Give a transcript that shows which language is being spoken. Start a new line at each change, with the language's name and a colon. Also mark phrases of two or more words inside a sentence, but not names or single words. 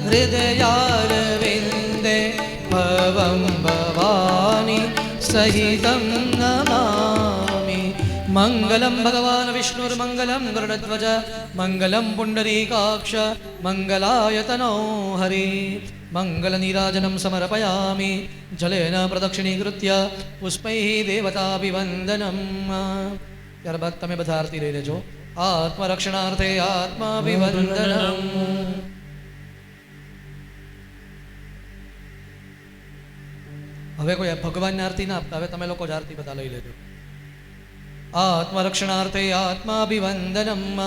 Sanskrit: हृदयारविन्दे भवं भवानी सहितं नमामि मङ्गलं भगवान् विष्णुर्मङ्गलं गरुडध्वज मङ्गलं पुण्डरीकाक्ष मङ्गलायतनो हरि मङ्गलनीराजनं समर्पयामि जलेन प्रदक्षिणीकृत्य पुष्पैः देवताभिवन्दनं
Gujarati: ત્યારબાદ તમે બધા આરતી લઈ લેજો
Sanskrit: આત્મરક્ષણાર્થે આત્માભિવંદનમ
Gujarati: હવે કોઈ ભગવાનની આરતી ના આપતા હવે તમે લોકો જ આરતી બધા લઈ લેજો
Sanskrit: આત્મરક્ષણાર્થે આત્માભિવંદનમ